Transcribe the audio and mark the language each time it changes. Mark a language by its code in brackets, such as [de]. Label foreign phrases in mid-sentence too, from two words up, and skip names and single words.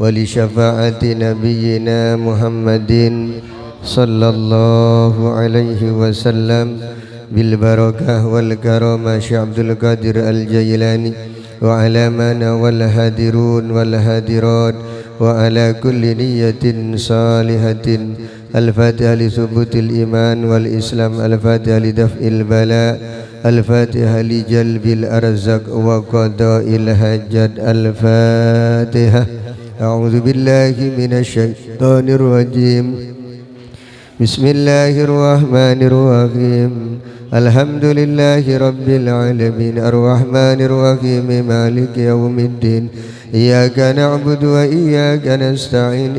[ar] لشفاعة نبينا محمد صلى الله عليه وسلم بالبركة والكرامة Syekh Abdul Qadir Al-Jailani وعلى من والحاضرين والحاضرات وعلى كل نية صالحة. الفاتحة لثبوت الإيمان والإسلام، الفاتحة لدفع البلاء، الفاتحة لجلب الأرزاق وقضاء الحاجات. Al-Fatihah. أعوذ بالله من الشيطان الرجيم. Bismillahirrahmanirrahim. الحمد لله رب العالمين، الرحمن الرحيم، مالك يوم الدين. إياك نعبد وإياك نستعين.